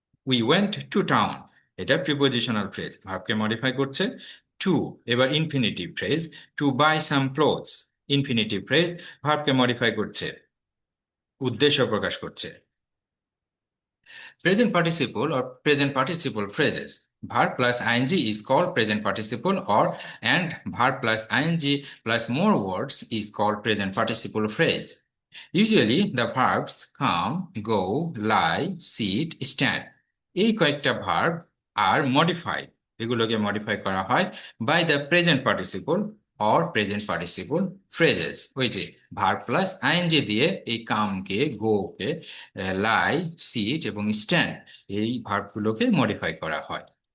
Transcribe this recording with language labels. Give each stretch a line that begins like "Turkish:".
English: we went to town,
Bangla: এটা prepositional phrase, ভার্বকে modify করছে। Two, এবার infinitive phrase,
English: To buy some clothes.
Bangla: Infinitive phrase, ভার্বকে modify করছে, উদ্দেশ্য প্রকাশ করছে।
English: Present participle or present participle phrases. Verb plus ing is called present participle, or and verb plus ing plus more words is called present participle phrase. Usually the verbs come, go, lie, sit, stand.
Bangla: এই কয়েকটা verb আর modified, এগুলোকে modify করা হয়
English: By the present participle or present participle phrases.
Bangla: ওই যে verb plus ING দিয়ে এই কামকে, গোকে, লাই, সিট এবং স্ট্যান্ড, এই ভার্বগুলোকে মডিফাই করা হয়।